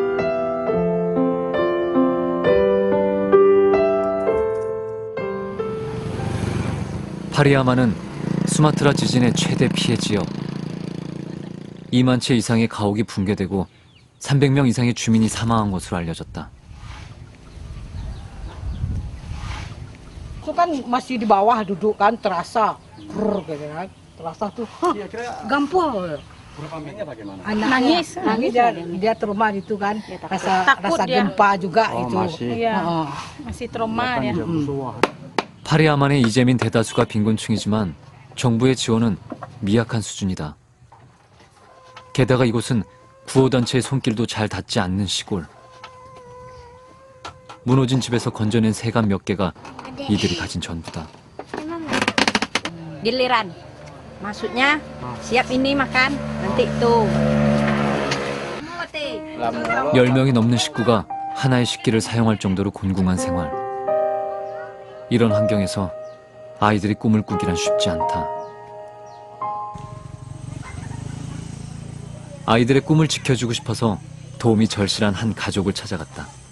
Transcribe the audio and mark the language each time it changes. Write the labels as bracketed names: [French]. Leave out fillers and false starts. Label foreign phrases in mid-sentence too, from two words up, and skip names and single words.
[Korean] 파리야만은 수마트라 지진의 최대 피해 지역. 2만 채 이상의 가옥이 붕괴되고 300명 이상의 주민이 사망한 것으로 알려졌다. [Indonesian] Itu kan masih di bawah duduk kan terasa, gitu kan, terasa tuh, gampang. Anak nangis dia trauma itu kan, rasa gempa juga itu. Masih trauma ya. [Korean] 파리야만의 이재민 대다수가 빈곤층이지만 정부의 지원은 미약한 수준이다. 게다가 이곳은 구호단체의 손길도 잘 닿지 않는 시골. 무너진 집에서 건져낸 새감 몇 개가 이들이 가진 전부다. [Indonesian] Giliran, maksudnya siap ini makan, nanti tuh. [Korean] 10명이 넘는 식구가 하나의 식기를 사용할 정도로 곤궁한 생활. 이런 환경에서 아이들이 꿈을 꾸기란 쉽지 않다. 아이들의 꿈을 지켜주고 싶어서 도움이 절실한 한 가족을 찾아갔다.